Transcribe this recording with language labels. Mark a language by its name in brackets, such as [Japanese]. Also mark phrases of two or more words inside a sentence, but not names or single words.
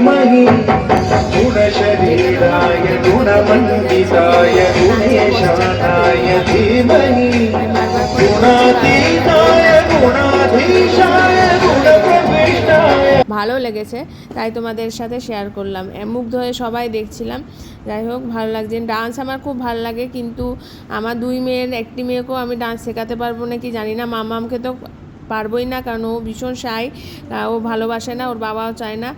[Sanskrit] धीमहि गुणशरीराय गुणमण्डिताय गुणेशानाय धीमहि गुणातीताय गुणाधीशाय गुणप्रविष्टाय। [Bangla] ভালো লেগেছে তাই তোমাদের সাথে শেয়ার করলাম। মুগ্ধ হয়ে সবাই দেখছিলাম। যাই হোক ভালো লাগছে। ডান্স আমার খুব ভালো লাগে, কিন্তু আমার দুই মেয়ের একটি মেয়েকেও আমি ডান্স শেখাতে পারবো নাকি জানি না। মামামকে তো পারবোই না, কারণ ও ভীষণ শাই, ও ভালোবাসে না, ওর বাবাও চায় না।